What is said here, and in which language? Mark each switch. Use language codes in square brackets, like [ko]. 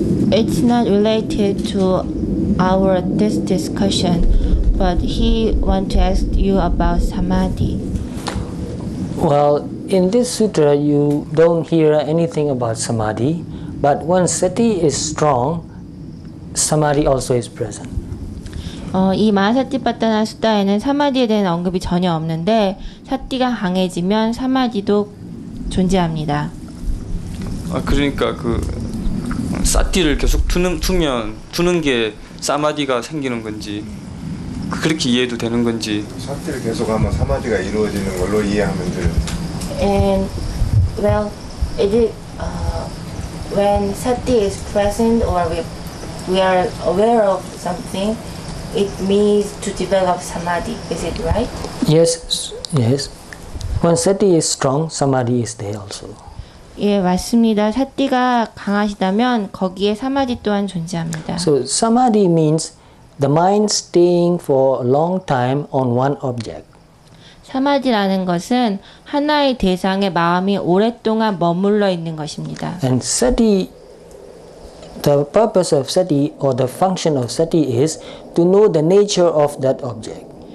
[en] It's not related to this discussion, but he want to ask you about samadhi. Well, in this sutra you don't hear anything about samadhi, but when sati is strong, samadhi also is present. [ko] 이 마하사티파타나 수다에는 사마디에 대한 언급이 전혀 없는데 사티가 강해지면 사마디도 존재합니다. 그러니까 그 사티를 계속 두는 게 사마디가 생기는 건지 그렇게 이해도 되는 건지. 사티를 계속하면 사마디가 이루어지는 걸로 이해하면 돼요. [en] And well, is it when sati is present or we are aware of something, it means to develop samadhi. Is it right? Yes, yes. When sati is strong, samadhi is there also. [ko] 예, 맞습니다. 사티가 강하시다면 거기에 사마디 또한 존재합니다. [en] So samadhi means the mind staying for a long time on one object. [ko] 사마디라는 것은 하나의 대상에 마음이 오랫동안 머물러 있는 것입니다. [en] And sati, the purpose of sati or the function of sati is to know the nature of that object.